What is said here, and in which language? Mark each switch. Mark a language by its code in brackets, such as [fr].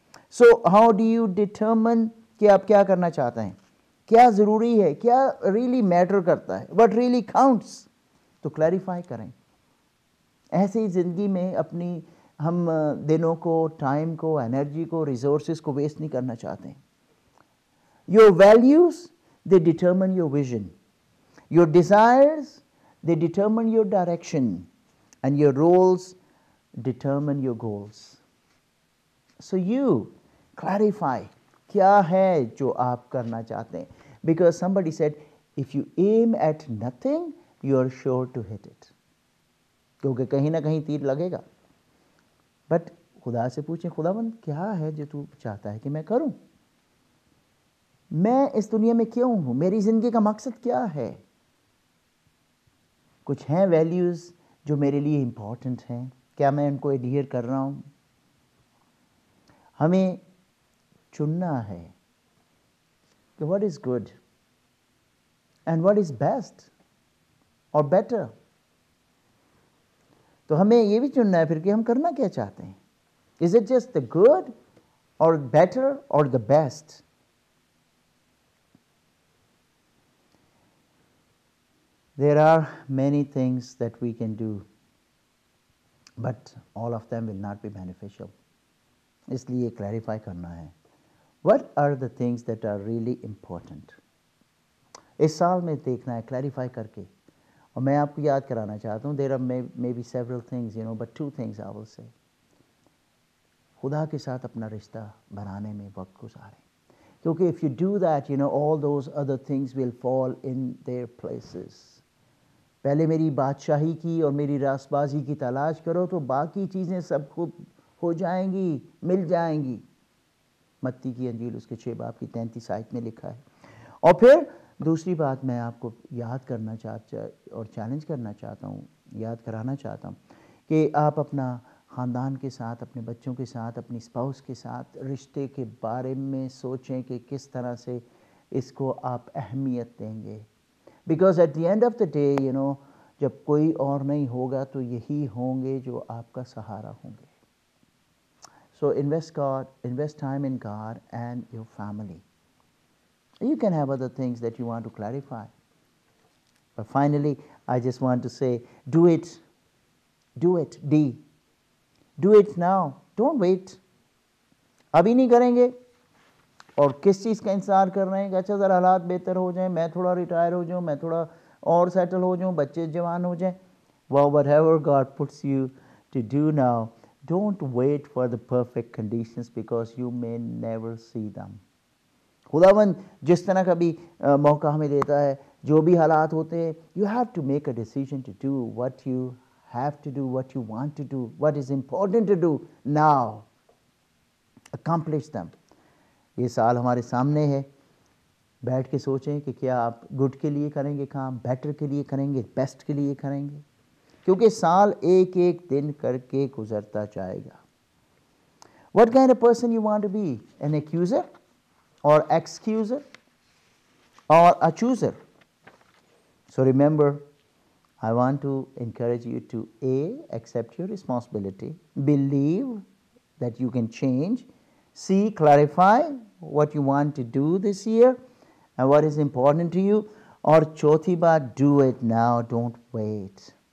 [en] so how do you determine [hi] कि आप क्या करना चाहते हैं, क्या ज़रूरी है, क्या रियली मैटर करता है, [en] what really counts, [hi] तो क्लैरिफाई करें। ऐसे ही ज़िंदगी में अपनी हम दिनों को, टाइम को, एनर्जी को, रिसोर्सेज को वेस्ट नहीं करना चाहते। [en] Your values they determine your vision, your desires they determine your direction, and your roles determine your goals. So you clarify [hi] क्या है जो आप करना चाहते हैं, [en] because somebody said if you aim at nothing you are sure to hit it, [hi] क्योंकि कहीं ना कहीं तीर लगेगा। बट खुदा से पूछें, खुदावंद क्या है जो तू चाहता है कि मैं करूं, मैं इस दुनिया में क्यों हूं, मेरी ज़िंदगी का मकसद क्या है। कुछ हैं वैल्यूज़ जो मेरे लिए इम्पॉर्टेंट हैं, क्या मैं उनको एडहियर कर रहा हूँ। हमें चुनना है कि [en] What is good and what is best और better. [hi] तो हमें ये भी चुनना है फिर कि हम करना क्या चाहते हैं। [en] Is it just the good और better और the best. There are many things that we can do, but all of them will not be beneficial. [hi] इसलिए clarify करना है, [en] what are the things that are really important. [hi] इस साल में देखना है clarify करके, और मैं आपको याद कराना चाहता हूँ, [en] there are maybe several things, but 2 things I will say. [hi] खुदा के साथ अपना रिश्ता बनाने में वक्त गुजारें, क्योंकि [en] if you do that, all those other things will fall in their places. [hi] पहले मेरी बादशाही की और मेरी रासबाजी की तलाश करो तो बाकी चीज़ें सब खुद हो जाएंगी, मिल जाएंगी। मत्ती की अंजील उसके 6 बाब की 33 आयत में लिखा है। और फिर दूसरी बात मैं आपको याद करना और चैलेंज करना चाहता हूँ, याद कराना चाहता हूँ कि आप अपना ख़ानदान के साथ, अपने बच्चों के साथ, अपनी स्पाउस के साथ रिश्ते के बारे में सोचें कि किस तरह से इसको आप अहमियत देंगे। [en] Because at the end of the day, [hi] जब कोई और नहीं होगा तो यही होंगे जो आपका सहारा होंगे। [en] So invest time in God and your family. You can have other things that you want to clarify. But finally, I just want to say, do it. Do it, D. Do it now. Don't wait. [hi] अभी नहीं करेंगे और किस चीज़ का इंतज़ार कर रहे हैं कि अच्छा ज़रा हालात बेहतर हो जाएं, मैं थोड़ा रिटायर हो जाऊं, मैं थोड़ा और सेटल हो जाऊं, बच्चे जवान हो जाएं। [en] Well, whatever God puts you to do now, don't wait for the perfect conditions because you may never see them. [hi] खुदावंद जिस तरह का भी मौका हमें देता है, जो भी हालात होते हैं, [en] you have to make a decision to do what you have to do, what you want to do, what is important to do now. Accomplish them. [hi] ये साल हमारे सामने है, बैठ के सोचें कि क्या आप गुड के लिए करेंगे काम, बेटर के लिए करेंगे, बेस्ट के लिए करेंगे, क्योंकि साल एक एक दिन करके गुजरता जाएगा। [en] What kind of person you want to be? An accuser or excuser or a chooser? So remember, I want to encourage you to A, accept your responsibility, believe that you can change, C, clarify what you want to do this year and what is important to you, or [hi] चौथी बात, [en] do it now, don't wait.